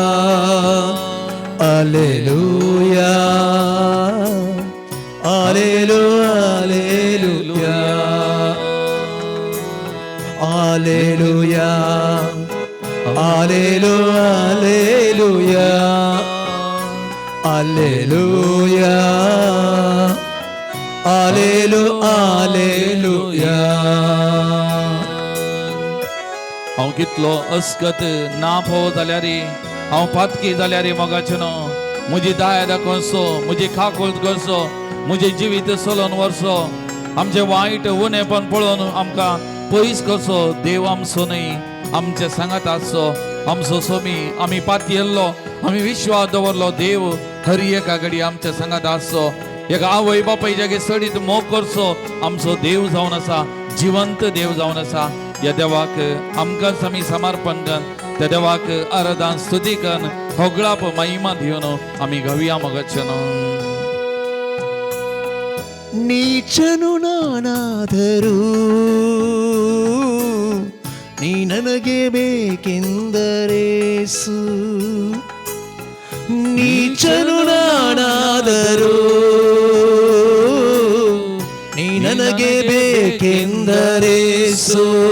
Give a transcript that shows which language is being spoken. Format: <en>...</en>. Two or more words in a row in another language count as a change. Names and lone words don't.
<kn>ಅಲ್ಲೆಲೂಯಾ ಅಲ್ಲೆಲೂಯಾ ಅಲ್ಲೆಲೂಯಾ ಅಲ್ಲೆಲೂಯಾ ಅಲ್ಲೆಲೂಯಾ ಅಲ್ಲೆಲೂಯಾ.</kn> <kok>हांव कितलो अस्कत ना फोव जाल्यार हांव पातकी जाल्यार मोगाचें न्हू, म्हजी दाय दाखोवचो, म्हजी खाकूळ करचो, म्हजें जिवीत चलोवन व्हरचो, आमचें वायट उणेपण पळोवन आमकां पयस करचो. देव आमचो न्हय, आमचे सांगात आसचो, आमचो सोमी. आमी पाती येल्लो, आमी विश्वास दवरलो, देव हर एका घडी आमच्या सांगात आसचो. एका आवय बापाय जागे सडीत मोग करचो. आमचो देव जावन आसा, जिवंत देव जावन आसा. या देवाक आमकांच आमी समर्पण करून त्या देवाक आराधन स्तुती करून होगळाप महिमा दिवन आमी घावया मोगाचें न्हू.</kok> <kn>ನೀಚನು ನಾನಾದರೂ ನೀ ನನಗೆ ಬೇಕೆಂದರೇಸು, ನೀಚನು ನಾನಾದರೂ ನೀ ನನಗೆ ಬೇಕೆಂದರೇಸು.</kn>